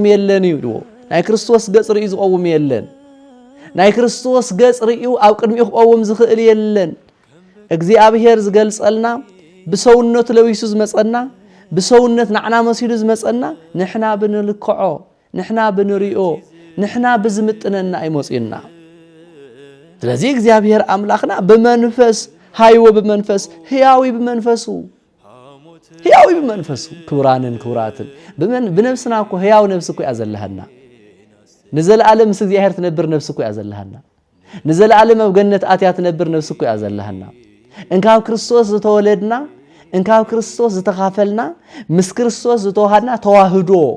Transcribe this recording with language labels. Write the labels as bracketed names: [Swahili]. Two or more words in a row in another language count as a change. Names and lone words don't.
[Tigrinya] የለን ይሉ ናይ ክርስቶስ ገጽ ርኢ ዝቆውም የለን ናይ ክርስቶስ ገጽ ርእዩ ኣብ ቅድሚኡ ክቆውም ዝኽእል የለን እግዚአብሔር ዝገልጸልና በሰውነቱ ለዊሱ ዝመጸና በሰውነት ናዕና መሲሉ ዝመጸና ንሕና ብንልክዖ ንሕና ብንሪኦ ንሕና ብዝምጥነና አይሞጽና ስለዚህ እግዚአብሔር አምላኽና በመንፈስ ሃይወ በመንፈስ ሕያዊ በመንፈሱ ክቡራንን ክቡራትን በነፍስና እኮ ሕያው ነፍስ እኮ ያዘለሃና ንዘለዓለም ምስ እግዚአብሔር ትነብር ነፍስ እኮ ያዘለሃና ንዘለዓለም ኣብ ገነት አትያ ትነብር ነፍስ እኮ ያዘለሃና እንካብ ክርስቶስ ዝተወለድና እንካብ ክርስቶስ ዝተኻፈልና ምስ ክርስቶስ ዝተዋሃድና ተዋህዶ